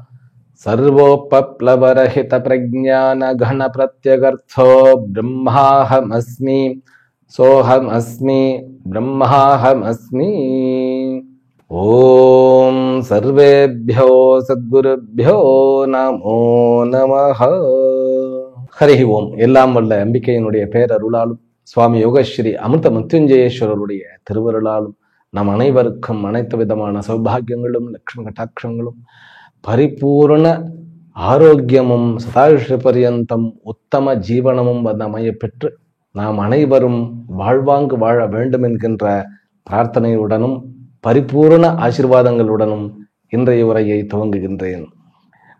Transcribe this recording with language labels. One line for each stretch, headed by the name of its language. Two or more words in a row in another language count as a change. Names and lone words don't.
Sanskrit: सर्वोपप्लवरहितप्रज्ञानघनप्रत्यगर्थो ब्रह्माहमस्मि सोहमस्मि ब्रह्माहमस्मि। ॐ सर्वेभ्यो सद्गुरुभ्यो नमो नमः। हरि ओम्.
Tamil: எல்லாம் வல்ல அம்பிகையினுடைய பேரருளாலும் சுவாமி யோகஸ்ரீ அமிர்த மிருத்யுஞ்சயேஸ்வரருடைய திருவருளாலும் நம் அனைவருக்கும் அனைத்து விதமான சௌபாகியங்களும் லட்சுமி கட்டாட்சங்களும் பரிபூர்ண ஆரோக்கியமும் சதாயுஷ பரியந்தம் உத்தம ஜீவனமும் வந்து அமைய பெற்று நாம் அனைவரும் வாழ்வாங்கு வாழ வேண்டும் என்கின்ற பிரார்த்தனையுடனும் பரிபூர்ண ஆசீர்வாதங்களுடனும் இன்றைய உரையை துவங்குகின்றேன்.